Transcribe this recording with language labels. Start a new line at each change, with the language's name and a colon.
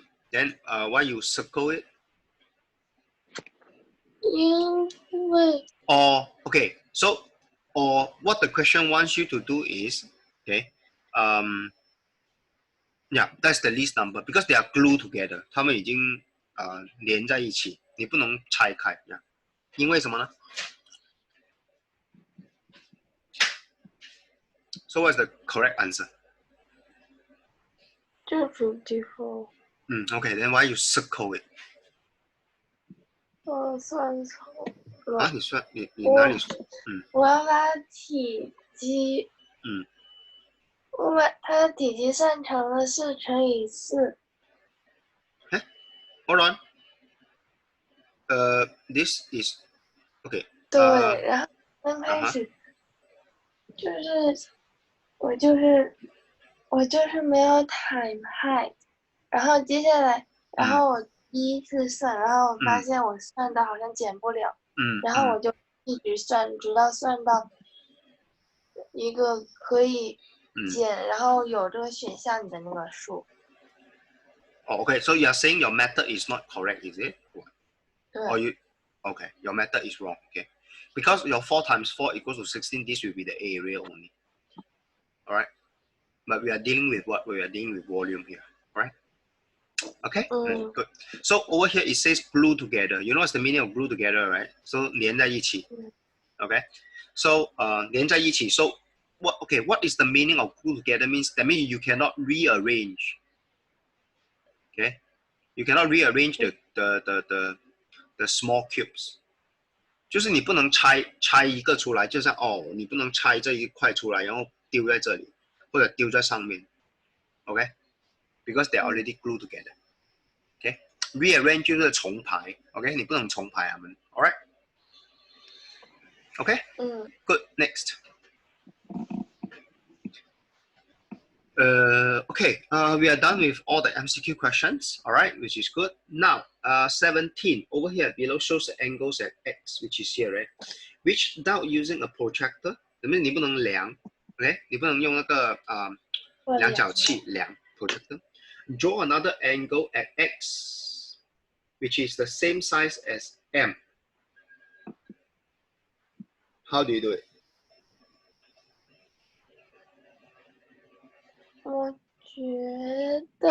English: Then why you circle it?
Chinese: 因为
English: Or okay, so or what the question wants you to do is okay, yeah, that's the least number because they are glued together.
Chinese: 它们已经连在一起，你不能拆开呀。因为什么呢？
English: So what's the correct answer?
Chinese: 就是 54。
English: Okay, then why you circle it?
Chinese: 我算错了。啊，你算你哪里错？我要把体积，我把它的体积算成了4乘以4。
English: Hold on. This is okay.
Chinese: 对，然后刚开始就是我就是没有
English: time height，
Chinese: 然后接下来，然后我第一次算，然后我发现我算到好像减不了，然后我就一直算，直到算到一个可以减，然后有这个选项里的那个数。
English: Oh, okay. So you are saying your method is not correct, is it? 对。 Or you? Okay, your method is wrong. Okay, because your 4 times 4 equals to 16. This will be the area only. All right. But we are dealing with what? We are dealing with volume here. All right. Okay. Good. So over here it says glue together. You know what's the meaning of glue together, right? So
Chinese: 连在一起.
English: Okay. So 连在一起.So what? Okay. What is the meaning of glue together? That means you cannot rearrange. Okay. You cannot rearrange the small cubes.
Chinese: 就是你不能拆一个出来，就像你不能拆这一块出来，然后丢在这里，或者丢在上面 ，OK？
English: Because they are already glued together. OK？ Rearrange
Chinese: 就是重排
English: ，OK？
Chinese: 你不能重排它们 ，
English: All right？ OK？ Good. Next. Okay, we are done with all the MCQ questions, all right, which is good. Now, 17 over here below shows the angles at X, which is here, right? Which without using a protractor, that means
Chinese: 你不能量
English: ，OK？
Chinese: 你不能用那个量角器量 protractor.
English: Draw another angle at X, which is the same size as M. How do you do it?
Chinese: 我觉得